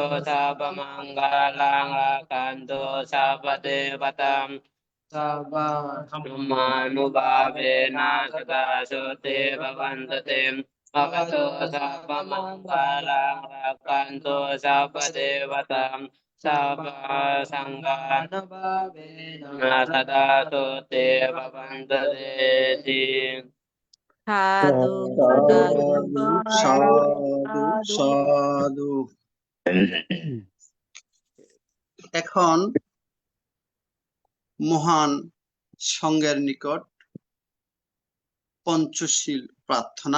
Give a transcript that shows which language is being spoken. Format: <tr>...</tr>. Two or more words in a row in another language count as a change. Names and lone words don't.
<pi>Sabba Mangalang Rakanto Sabba Devatam Sabba Dhammanubhavena Sakasu Te Bhavantu Te Avato Sabba Mangalang Rakanto Sabba Devatam Sabba Sanghanubhavena Sada Te Bhavantu Te</pi> <bn>সাধু সাধু সাধু সাধু। এখন মহান সঙ্গের নিকট পঞ্চশীল প্রার্থনা।</bn>